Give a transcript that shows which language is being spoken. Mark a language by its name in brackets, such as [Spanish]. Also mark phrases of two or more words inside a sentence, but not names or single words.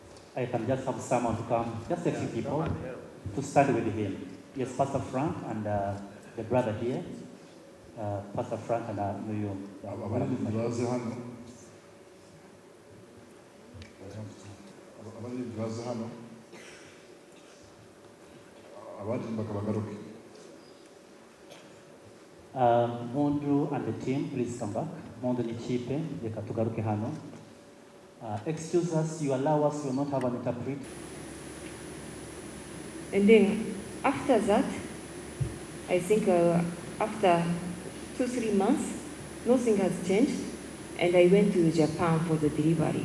[English] I can just have someone to come, just a few people, to stand with him. Yes, Pastor Frank and the brother here, Pastor Frank and Yoo. [Kinyarwanda] Abaririmbyi baze hano. Abaririmbyi baze hano. Abaririmbaga bagaruke. [English] Mundu and the team, please come back. [Kinyarwanda] Mundu nichipe, reka tugaruke hano. [English] Excuse us, you allow us, we will not have an interpreter. And then after that, I think after 2-3 months, nothing has changed, and I went to Japan for the delivery.